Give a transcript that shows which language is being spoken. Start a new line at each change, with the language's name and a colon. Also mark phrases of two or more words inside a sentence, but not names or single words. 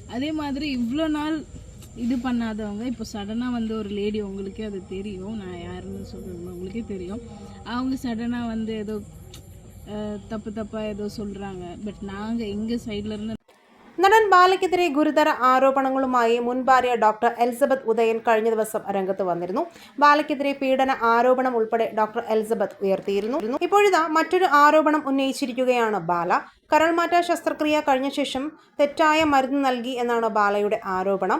Tamil: அதே மாதிரி இவ்வளோ நாள் இது பண்ணாதவங்க இப்போ சடனாக வந்து ஒரு லேடி, உங்களுக்கே அது தெரியும், நான் யாருன்னு சொல்கிறது உங்களுக்கே தெரியும், அவங்க சடனாக வந்து ஏதோ தப்பாக ஏதோ சொல்கிறாங்க. பட் நாங்கள் எங்கள் சைட்லேருந்து
Malayalam: നടൻ ബാലയ്ക്കെതിരെ ഗുരുതര ആരോപണങ്ങളുമായി മുൻ ഭാര്യ ഡോക്ടർ എലിസബത്ത് ഉദയൻ കഴിഞ്ഞ ദിവസം രംഗത്ത് വന്നിരുന്നു. ബാലയ്ക്കെതിരെ പീഡന ആരോപണം ഉൾപ്പെടെ ഡോക്ടർ എലിസബത്ത് ഉയർത്തിയിരുന്നു. ഇപ്പോഴിതാ മറ്റൊരു ആരോപണം ഉന്നയിച്ചിരിക്കുകയാണ് ബാല. കരൾമാറ്റ ശസ്ത്രക്രിയ കഴിഞ്ഞ ശേഷം തെറ്റായ മരുന്ന് നൽകി എന്നാണ് ബാലയുടെ ആരോപണം.